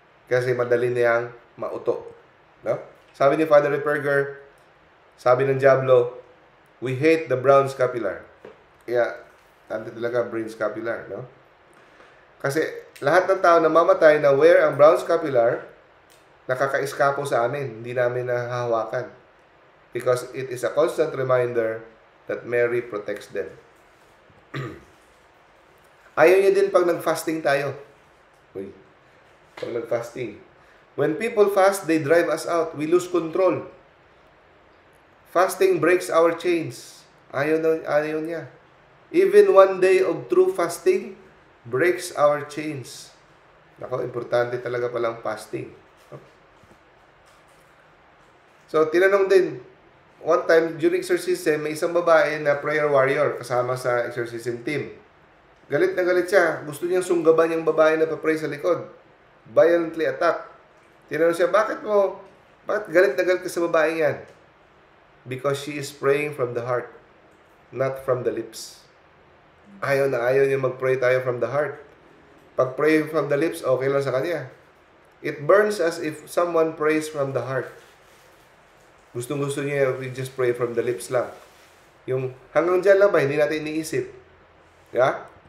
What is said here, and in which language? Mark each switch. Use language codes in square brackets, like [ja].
[tl] Kasi madali niyang mauto. No? Sabi ni Father Ripperger, sabi ng diablo, [en] we hate the brown scapular. [tl] Kaya, tanto talaga brain scapular. No? Kasi, lahat ng tao na mamatay na wear ang brown scapular, nakaka-eskapo sa amin. Hindi namin nahahawakan. [en] Because it is a constant reminder that Mary protects them. [tl] Ayaw niya din pag nag-fasting tayo. Uy, pag nag-fasting. [en] When people fast, they drive us out. We lose control. Fasting breaks our chains. [tl] Ayaw niya. [en] Even one day of true fasting breaks our chains. [tl] Nako, importante talaga palang fasting. So, tinanong din, [en] one time, during exorcism, [tl] may isang babae na prayer warrior kasama sa exorcism team. Galit na galit siya. Gusto niyang sunggaban yung babae na pa-pray sa likod. [en] Violently attack. [tl] Tinanong siya, bakit galit na galit ka sa babae yan? [en] Because she is praying from the heart, not from the lips. [tl] Ayaw niya mag-pray tayo [en] from the heart. [tl] Pag pray [en] from the lips, [tl] okay lang sa kanya. [en] It burns as if someone prays from the heart. [tl] Gustong-gusto niya, [en] we just pray from the lips [tl] lang. Yung hanggang dyan lang ba, hindi natin iniisip. Yeah?